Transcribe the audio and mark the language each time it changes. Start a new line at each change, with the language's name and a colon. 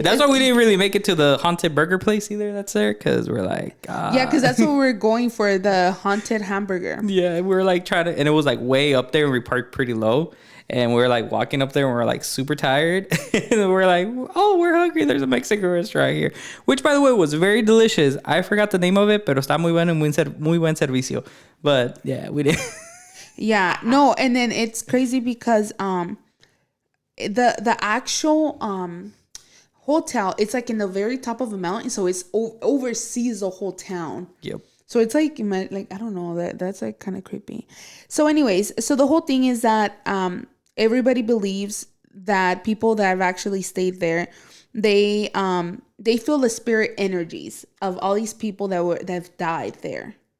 English: That's why we didn't really make it to the haunted burger place either that's there, because we're like... Yeah, because that's what we were going for, the haunted hamburger. Yeah, we were like trying to... And it was like way up there and we parked pretty low. And we were like walking up there and we were like super tired. And we're like, oh, we're hungry. There's a Mexican restaurant here. Which, by the way, was very delicious. I forgot the name of it,
Spanish: pero está muy bueno, muy buen servicio.
English: But yeah, we did. Yeah, no, and then it's crazy because the actual hotel, it's like in the very top of a mountain, so it's oversees the whole town. Yep. So it's like I don't know, that's like kind of creepy. So anyways, so the whole thing is that everybody believes that people that have actually stayed there, they feel the spirit energies of all these people that have died there.